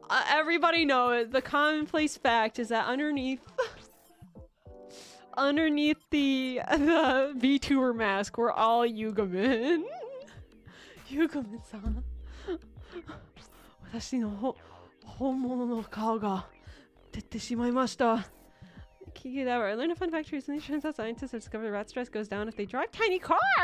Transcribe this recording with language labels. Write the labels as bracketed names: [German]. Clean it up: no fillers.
[English] Everybody knows the commonplace fact is that underneath the VTuber mask, we're all Yugamin. Yugamin-san. [Japanese] 私の本物の顔が出てしまいました。 [English] Kiki that I learned a fun fact recently. Turns out scientists have discovered rat stress goes down if they drive tiny cars.